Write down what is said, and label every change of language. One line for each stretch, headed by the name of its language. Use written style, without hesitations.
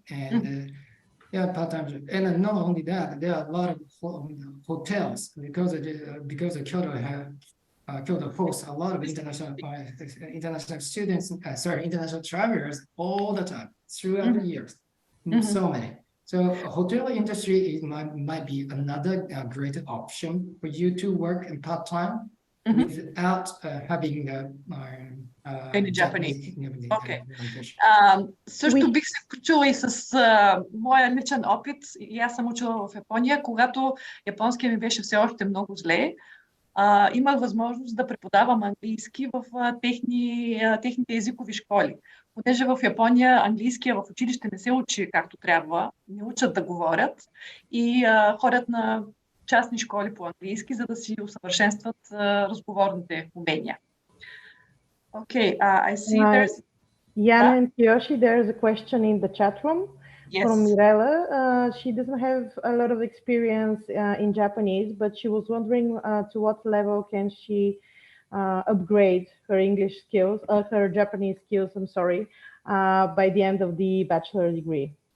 English: And part-time job. And not only that, there are a lot of hotels because KYOTO hosts a lot of international students, international travelers all the time throughout the years. So many. So hotel industry might be another great option for you to work in part-time without having any Japanese. Okay.
Bulgarian: Също бих се включила и с моя личен опит. И аз съм учила в Япония, когато японския ми беше все още много зле. Имах възможност да преподавам английски в техните езикови школи. Понеже в Япония английския в училище не се учи както трябва, не учат да говорят и ходят на частни школи по английски, за да си усъвършенстват разговорните умения.
English: Okay, I see there's... Yana and Kiyoshi, there's a question in the chat room. Yes. From Mirella. She doesn't have a lot of experience in Japanese, but she was wondering to what level can she upgrade her English skills, her Japanese skills, by the end of the bachelor degree.